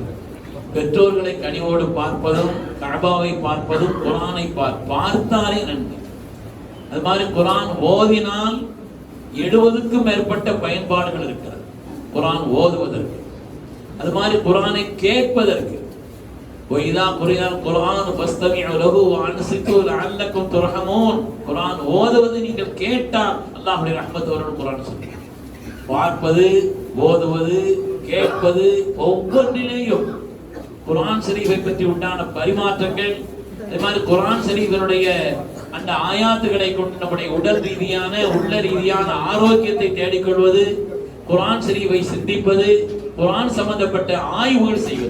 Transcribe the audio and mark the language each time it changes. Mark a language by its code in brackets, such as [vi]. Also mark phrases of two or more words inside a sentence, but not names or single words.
[ta] பெற்றோர்களை கனிவோடு பார்ப்பதும், கஅபாவை பார்ப்பதும், குர்ஆனை பார்த்தாலே நன்மை. அது மாதிரி குர்ஆன் ஓதினால் 70க்கும் மேற்பட்ட பயன்பாடுகள் இருக்கிறது. குர்ஆன் ஓதுவதற்கு, அது மாதிரி குர்ஆனை கேட்பதற்கு. [ar] وَإِذَا قُرِئَ الْقُرْآنُ فَاسْتَمِعُوا لَهُ وَأَنصِتُوا لَعَلَّكُمْ تُرْحَمُونَ. [ta] குர்ஆன் ஓதுவது நீங்கள் கேட்டால் அல்லாஹ்வுடைய ரஹ்மத் வரும். குர்ஆன் சொல்லுது. பார்ப்பது, ஓதுவது, கேட்பது, ஒவ்வொன்றிலேயும் குர்ஆன் ஷரீஃபை பற்றி உண்டான பரிமாற்றங்கள். அதே மாதிரி குர்ஆன் ஷரீஃபினுடைய அந்த ஆயாத்துகளை கொண்டு நம்முடைய உடல் ரீதியான, உள்ள ரீதியான ஆரோக்கியத்தை தேடிக்கொள்வது, குர்ஆன் ஷரீஃபை சிந்திப்பது, குர்ஆன் சம்பந்தப்பட்ட ஆய்வுகள் செய்வது.